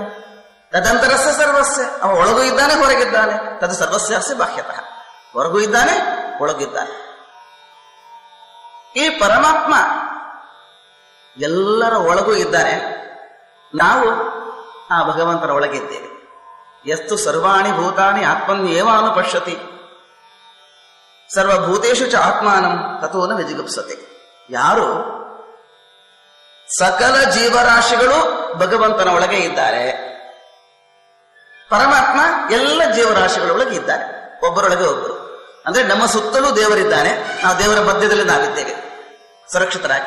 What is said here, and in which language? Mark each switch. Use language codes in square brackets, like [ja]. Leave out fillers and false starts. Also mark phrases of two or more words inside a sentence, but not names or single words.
[sa] ತದಂತರಸ್ಯ ಸರ್ವಸ್ಯ, [kn] ಅವನು ಒಳಗೂ ಇದ್ದಾನೆ, ಹೊರಗಿದ್ದಾನೆ. [sa] ತದು ಸರ್ವಸ್ಯಾಸ್ಯ ಬಾಹ್ಯತಃ, [kn] ಹೊರಗೂ ಇದ್ದಾನೆ, ಒಳಗಿದ್ದಾನೆ. ಈ ಪರಮಾತ್ಮ ಎಲ್ಲರ ಒಳಗೂ ಇದ್ದಾನೆ, ನಾವು ಆ ಭಗವಂತನ ಒಳಗಿದ್ದೇವೆ. [sa] ಎಷ್ಟು ಸರ್ವಾಣಿ ಭೂತಾನಿ ಆತ್ಮನ್ಯೇವಾನು ಪಶ್ಯತಿ, ಸರ್ವಭೂತೇಷು ಚ ಆತ್ಮಾನಂ ತಥೋನ ವಿಜಿಗುಪ್ಸತೆ. [kn] ಯಾರು ಸಕಲ ಜೀವರಾಶಿಗಳು ಭಗವಂತನ ಒಳಗೆ ಇದ್ದಾರೆ, ಪರಮಾತ್ಮ ಎಲ್ಲ ಜೀವರಾಶಿಗಳ ಒಳಗೆ ಇದ್ದಾರೆ, ಒಬ್ಬರೊಳಗೆ ಒಬ್ಬರು. ಅಂದ್ರೆ ನಮ್ಮ ಸುತ್ತಲೂ ದೇವರಿದ್ದಾನೆ, ನಾವು ದೇವರ ಮಧ್ಯದಲ್ಲಿ ನಾವಿದ್ದೇವೆ ಸುರಕ್ಷಿತರಾಗಿ.